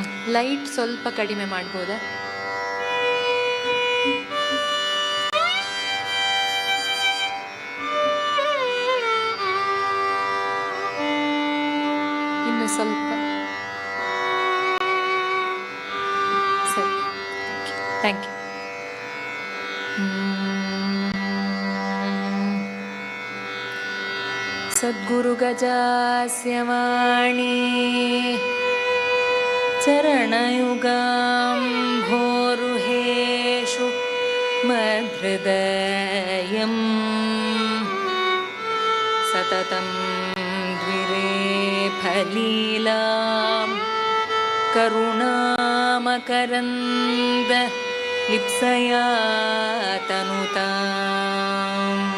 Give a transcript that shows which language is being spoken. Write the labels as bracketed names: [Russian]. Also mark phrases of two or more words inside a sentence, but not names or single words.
[Kannada] ಲೈಟ್ ಸ್ವಲ್ಪ ಕಡಿಮೆ ಮಾಡ್ಬೋದಾ? ಇನ್ನು ಸ್ವಲ್ಪ. ಸರಿ, [English] Thank you. [Sanskrit] ಸದ್ಗುರು ಗಜಾಸ್ಯ ವಾಣಿ ಚರಣಯುಗಾಂಭೋರುಹೇಷು ಮದ್ಹೃದಯಂ ಸತತಂ ದ್ವಿರೇಫಲೀಲಾಂ ಕರುಣಾಮಕರಂದ ಲಿಪ್ಸಯಾ ತನುತಾಂ.